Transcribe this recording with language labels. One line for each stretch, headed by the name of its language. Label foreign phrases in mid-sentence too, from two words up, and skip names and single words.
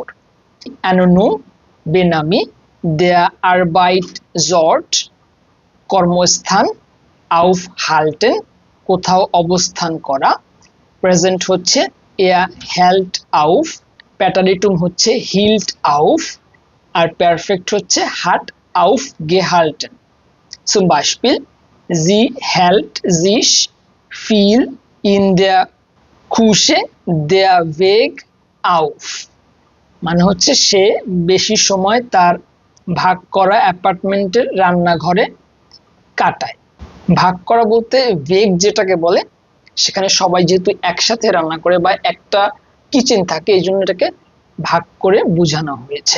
Bangla: অ্যানোনুম বেনামি।
German: der Arbeitsort
Bangla: কর্মস্থান।
German: auf halten
Bangla: কোথাও অবস্থান করা। প্রেজেন্ট হচ্ছে
German: er hält auf.
Bangla: প্যাটারিটুম হচ্ছে
German: hielt auf.
Bangla: আর পারফেক্ট হচ্ছে
German: hat aufgehalten. Zum Beispiel sie hält sich viel in der Küche der Weg auf
Bangla: মানে হচ্ছে সে বেশি সময় তার ভাগ করা অ্যাপার্টমেন্টের রান্নাঘরে কাটায়। ভাগ করা বলতে ভেগ যেটাকে বলে, সেখানে সবাই যেহেতু একসাথে রান্না করে বা একটা কিচেন থাকে এই জন্য এটাকে ভাগ করে বোঝানো হয়েছে।